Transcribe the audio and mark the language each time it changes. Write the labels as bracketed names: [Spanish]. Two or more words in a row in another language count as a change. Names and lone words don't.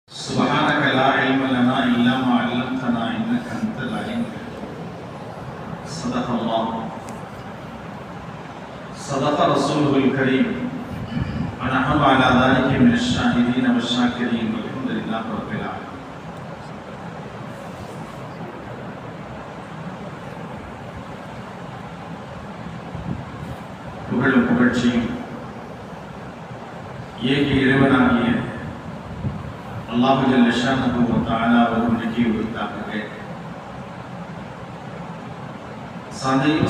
[Arabic] سبحانك لا علم لنا إلا ما علمتنا إنك أنت العليم الحكيم. صدق الله. صدق رسوله الكريم. ونحن على ذلك من الشاهدين والشاكرين والحمد لله رب العالمين. [Tamil] புகழும் புகழ்ச்சியும் ஏகி இறைவனாகிய அல்லாஹு [Arabic] جل شأنه وتعالى [Tamil] அவர்களுக்கு உரித்தாகவே சாந்தியும்